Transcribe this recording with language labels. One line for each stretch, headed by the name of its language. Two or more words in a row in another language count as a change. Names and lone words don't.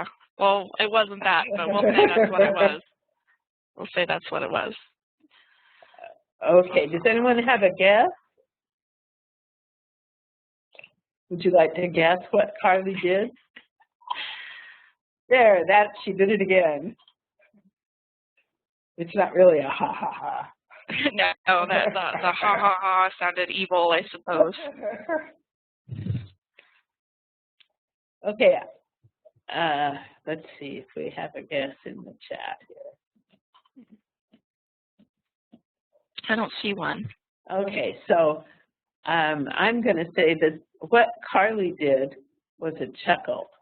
English: Well, it wasn't that, but we'll say that's what it was. We'll say that's what it was. Okay. Does anyone have a guess? Would you like to guess what Carly did? There, she did it again. It's not really a ha ha ha. No, the ha ha ha sounded evil, I suppose. Okay. Let's see if we have a guess in the chat here. I don't see one. Okay, so I'm going to say that what Carly did was a chuckle.